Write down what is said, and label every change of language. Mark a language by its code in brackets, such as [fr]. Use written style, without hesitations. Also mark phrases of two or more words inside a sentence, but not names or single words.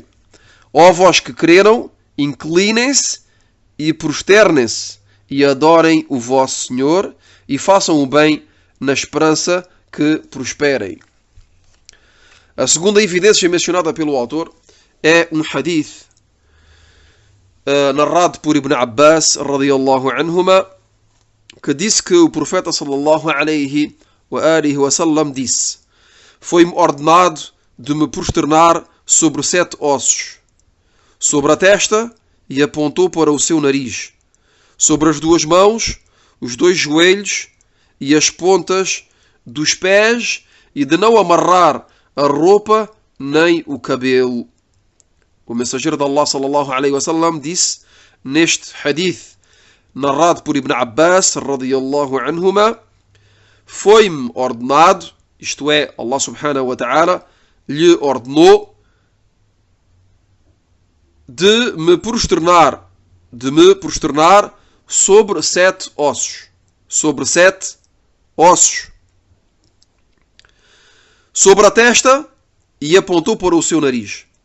[pt] Ó vós que creram, inclinem-se e prosternem-se e adorem o vosso Senhor e façam o bem na esperança que prosperem. A segunda evidência mencionada pelo autor é um hadith narrado por Ibn Abbas [ar] رضي الله عنهما, [pt] que disse que o profeta [ar] صلى الله عليه وسلم [pt] disse: foi-me ordenado de me prosternar sobre 7 ossos, sobre a testa, e apontou para o seu nariz, sobre as 2 mãos, os 2 joelhos e as pontas dos pés, e de não amarrar a roupa nem o cabelo. O mensageiro de Allah [ar] صلى الله عليه وسلم [pt] disse neste hadith narrado por Ibn Abbas [ar] رضي الله عنهما: [pt] foi-me ordenado, isto é, [ar] الله سبحانه وتعالى [pt] lhe ordenou de me prosternar sobre 7 ossos, sobre a testa, e apontou para o seu nariz.